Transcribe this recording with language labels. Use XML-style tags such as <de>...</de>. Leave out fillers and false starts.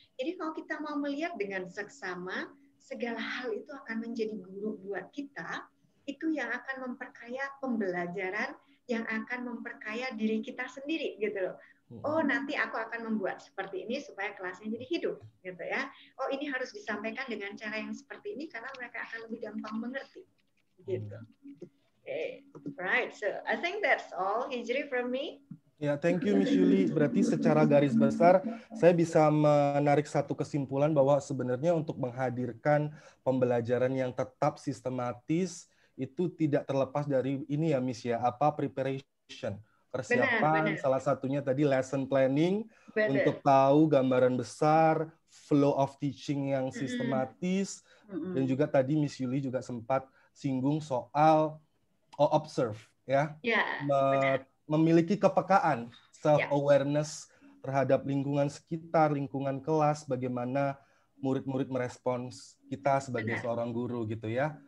<id>Jadi kalau kita mau melihat dengan seksama, segala hal itu akan menjadi guru buat kita, itu yang akan memperkaya pembelajaran, yang akan memperkaya diri kita sendiri, gitu loh. Oh, nanti aku akan membuat seperti ini supaya kelasnya jadi hidup, gitu ya. Oh, ini harus disampaikan dengan cara yang seperti ini karena mereka akan lebih gampang mengerti, gitu.</id> <en>Okay. Right, so I think that's all, Hijri, from me. Ya, thank you Miss Yuli.</en> <id>Berarti secara garis besar saya bisa menarik satu kesimpulan bahwa sebenarnya untuk menghadirkan pembelajaran yang tetap sistematis itu tidak terlepas dari ini ya Miss ya, apa preparation. Persiapan, benar. Salah satunya tadi lesson planning, untuk tahu gambaran besar,</id> <en>flow of teaching</en> <id>yang sistematis, dan juga tadi Miss Yuli juga sempat singgung soal observe, ya, memiliki kepekaan, self-awareness terhadap lingkungan sekitar, lingkungan kelas, bagaimana murid-murid merespons kita sebagai seorang guru gitu ya.</id>